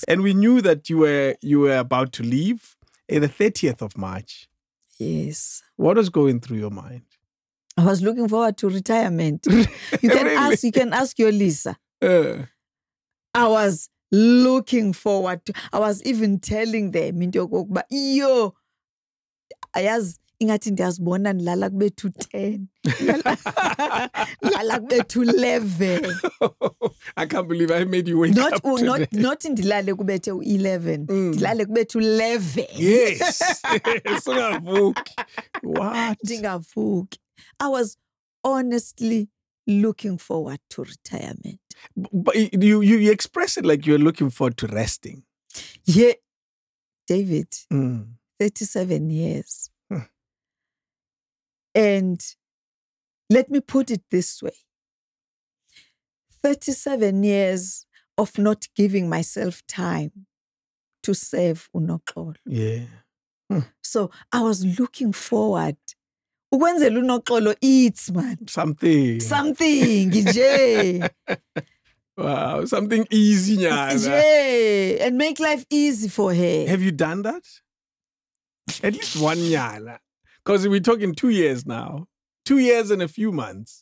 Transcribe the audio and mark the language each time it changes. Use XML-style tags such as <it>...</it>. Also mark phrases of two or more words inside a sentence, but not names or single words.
<en>And we knew that you were about to leave the 30th of March. Yes. What was going through your mind? I was looking forward to retirement. You can ask your Lisa. I was looking forward to. I was even telling them</en> <xh>into yokokuba ayazi ingathi ndiyazibona ndilala kube to 10. Lala kube to 11.</xh> <en>I can't believe I made you wake up today.</en> <xh>Not ndilale kube to 11. Ndilale kube to 11.</xh> <en>Yes. Singavuki. What?</en> <xh>Ndingavuki.</xh> <en>I was honestly looking forward to retirement. But you express it like you're looking forward to resting. Yeah. David, 37 years. And let me put it this way. 37 years of not giving myself time to serve uNoxolo. Yeah. So I was looking forward. Ukwenzela uNoxolo eats, man. Something</en> <xh>nje.</xh> <en>Wow, something easy, nyana. Yeah, and make life easy for her. Have you done that? At least one nyana. Because we're talking 2 years now. 2 years and a few months.</en>